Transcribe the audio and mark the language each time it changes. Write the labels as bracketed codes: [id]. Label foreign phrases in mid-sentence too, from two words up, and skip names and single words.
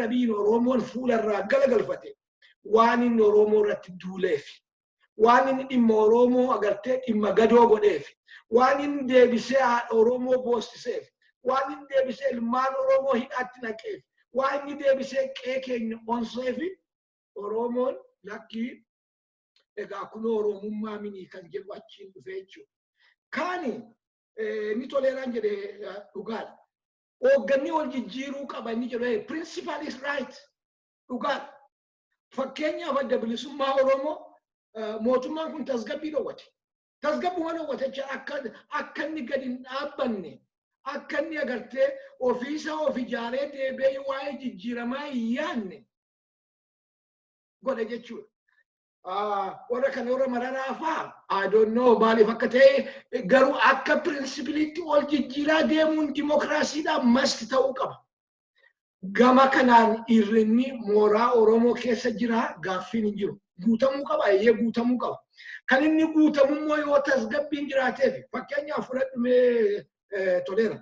[om] Abiyyiin Oromoon fuularraa galagalfate waan inni Oromoo irratti duuleef waan inni dhimma Oromoo agartee dhimma gadoo godheef waan inni deebisee Oromoo boostiseef waan inni deebisee ilmaan Oromoo hidhaatti naqeef waan inni deebisee qe'ee keenya onseef Oromoon lakkii egaa kunoo Oromummaa mini kan jedhu achiin dhufee jechuudha. Kaani ni toleeraan jedhee dhugaadha. Hoogganni wal jijjiiruu qaba inni jedhu [en] principle is right [om] dhugaadha. Fakkeenyaaf adda bilisummaa Oromoo mootummaan kun tasgabbii dhowwate. Tasgabbuma dhowwate jechuun akka inni gadi hin dhaabbanne akka inni agartee ofiisaa of ijaaree deebi'ee waa'ee jijjiiramaa hin yaadne godhe jechuudha. Warra kan warra mararaa fa'aa [en] I don't know [om] maaliif akka ta'e garuu akka pirinsipiliitti ol jijjiiraa deemuun dimokiraasiidhaan masti ta'uu qaba. Gama kanaan irrinni mooraa Oromoo keessa jira gaaffiin hin jiru. Guutamuu qaba eeyyee guutamuu qaba. Kan inni guutamummoo yoo tasgabbiin jiraateef fakkeenyaaf fudhadhumee toleera.